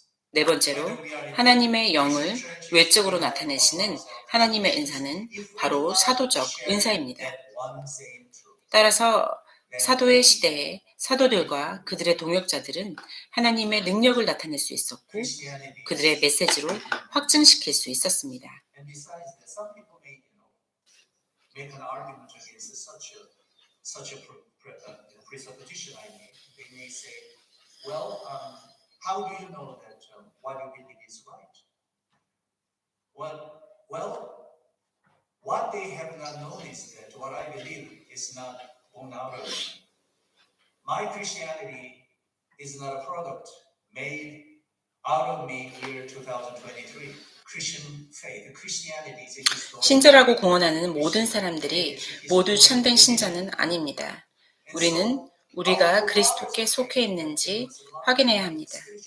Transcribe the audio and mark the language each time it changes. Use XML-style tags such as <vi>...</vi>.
<ko>네 번째로, 하나님의 영을 외적으로 나타내시는 하나님의 은사는 바로 사도적 은사입니다. 따라서 사도의 시대에 사도들과 그들의 동역자들은 하나님의 능력을 나타낼 수 있었고 그들의 메시지로 확증시킬 수 있었습니다.</ko> <en>And besides that, some people may, make an argument against such a presupposition I made. They may say, well, how do you know that what you believe is right? Well, What they have not known is that what I believe is not born out of me. My Christianity is not a product made out of me year 2023. Christian faith, Christianity is a historical</en> <ko>신자라고 공언하는 모든 사람들이 모두 참된 신자는 아닙니다. 우리는 우리가 그리스도께 속해 있는지 확인해야 합니다.</ko>